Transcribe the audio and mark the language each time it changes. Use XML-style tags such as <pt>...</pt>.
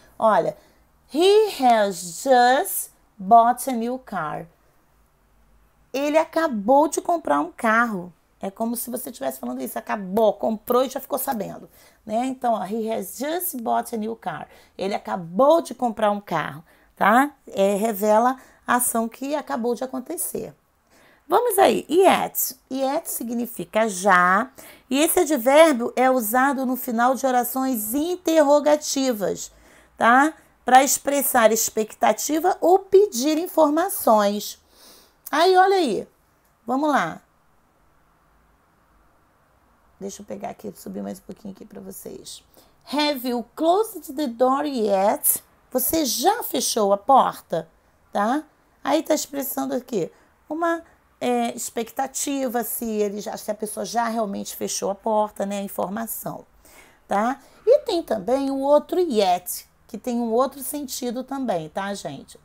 <en>Olha, he has just bought a new car.</en> <pt>Ele acabou de comprar um carro. É como se você estivesse falando isso, acabou, comprou e já ficou sabendo, né?</pt> <en>Então, ó, he has just bought a new car.</en> <pt>Ele acabou de comprar um carro, tá? Revela a ação que acabou de acontecer. Vamos aí, yet. Yet significa já, e esse advérbio é usado no final de orações interrogativas, tá? Para expressar expectativa ou pedir informações. Aí, olha aí. Vamos lá. Deixa eu pegar aqui, subir mais um pouquinho aqui para vocês.</pt> <en>Have you closed the door yet?</en> <pt>Você já fechou a porta, tá? Aí tá expressando aqui uma expectativa, se a pessoa já realmente fechou a porta, né? A informação, tá? E tem também o outro yet, que tem um outro sentido também, tá, gente?</pt>